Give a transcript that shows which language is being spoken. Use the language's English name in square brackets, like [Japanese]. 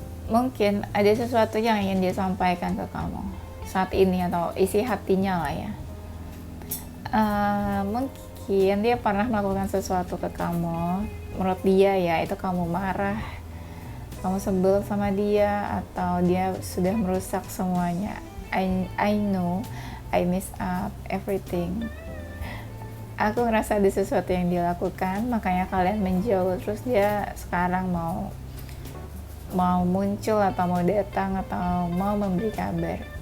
[Indonesian] Mungkin ada sesuatu yang ingin dia sampaikan ke kamu saat ini, atau isi hatinya lah ya. Mungkin dia pernah melakukan sesuatu ke kamu, menurut dia ya itu kamu marah, kamu sebel sama dia, atau dia sudah merusak semuanya. [English] I know, I mess up everything. [Indonesian] Aku ngerasa ada sesuatu yang dia lakukan, makanya kalian menjauh. Terus dia sekarang mau muncul atau mau datang atau mau memberi kabar.